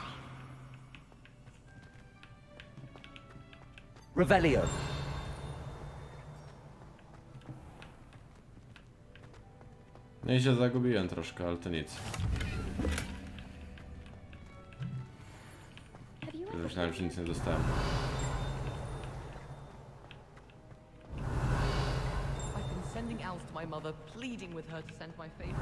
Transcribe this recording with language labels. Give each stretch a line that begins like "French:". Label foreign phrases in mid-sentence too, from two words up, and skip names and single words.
Polish: Revelio. No i się zagubiłem troszkę, ale to nic. Myślałem, że nic nie dostałem.
English: Sending owls to my mother, pleading with her to send my favorite.